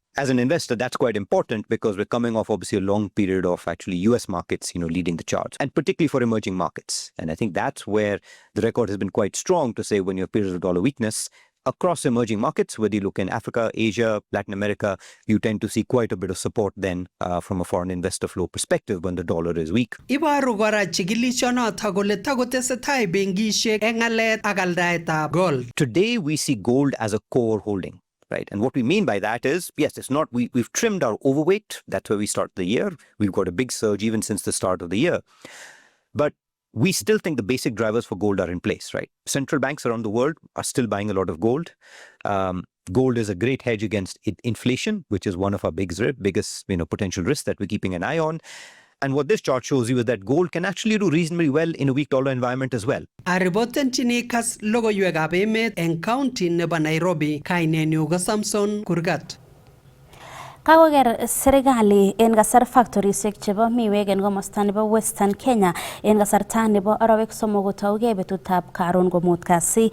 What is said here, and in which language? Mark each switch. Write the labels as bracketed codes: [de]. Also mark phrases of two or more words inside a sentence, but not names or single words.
[en] As an investor, that's quite important because we're coming off obviously a long period of actually US markets, leading the charts, and particularly for emerging markets. And I think that's where the record has been quite strong to say when you have periods of dollar weakness, across emerging markets, whether you look in Africa, Asia, Latin America, you tend to see quite a bit of support then from a foreign investor flow perspective when the dollar is weak. [kln] Ibaru kora chikilishonoto kole takotesetai benkishek eng alet ak aldaetab gold. [en] Today we see gold as a core holding. Right. And what we mean by that is, yes, it's not, we've trimmed our overweight. That's where we start the year. We've got a big surge even since the start of the year. But we still think the basic drivers for gold are in place, right? Central banks around the world are still buying a lot of gold. Gold is a great hedge against inflation, which is one of our biggest potential risks that we're keeping an eye on. And what this chart shows you is that gold can actually do reasonably well in a weak dollar environment as well. [kln] Ariboten chinikas logoiwekab emet eng county nebo Nairobi, kainenyu ko Samson Kurgat. Kakoker serikali en kasar factorisiek chebo miwek en komosta nebo Western Kenya en kasarta nebo arawek somok kotaugei betutab karon komut kasi.